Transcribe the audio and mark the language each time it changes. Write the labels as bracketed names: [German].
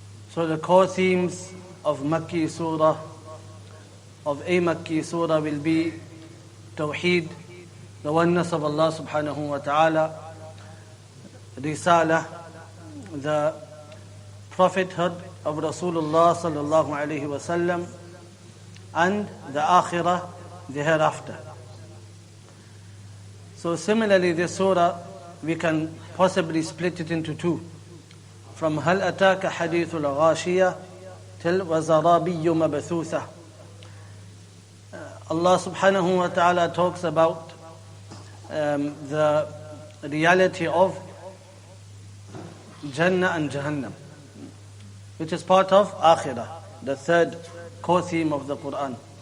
[English] So the core themes of Makki surah, of a Makki surah, will be Tawheed, the oneness of Allah subhanahu wa ta'ala, Risalah, the prophethood of Rasulullah sallallahu alayhi wa sallam, and the Akhirah, the hereafter. So similarly, this surah, we can possibly split it into two. From [Arabic] هل أتاك حديث الغاشية [English] till [Arabic] وزرابي مبثوثة. [English] Allah subhanahu wa ta'ala talks about the reality of Jannah and Jahannam, which is part of Akhirah, the third core theme of the Quran.